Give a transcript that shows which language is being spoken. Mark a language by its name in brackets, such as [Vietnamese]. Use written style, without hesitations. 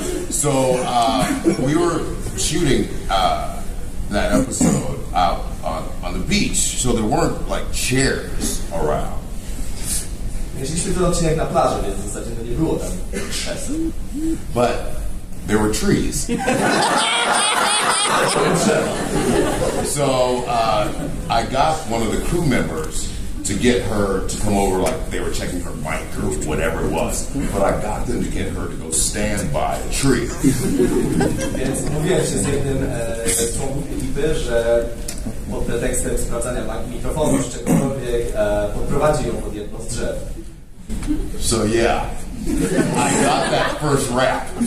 [English] So we were shooting that episode out on the beach, so there weren't like chairs around. [Polish] Mieliśmy ten odcinek na plaży, więc w zasadzie nie było tam krzeseł. [English] But there were trees. So I got one of the crew members to get her to come over, like they were checking her mic or whatever it was. But I got them to get her to go stand by a tree. [Polish] Więc mówiłem się z jednym z członków ekipy, że pod pretekstem sprawdzania mikrofonu czy czegokolwiek podprowadzi ją pod jedno z drzew. [English] So yeah, I got that first rap.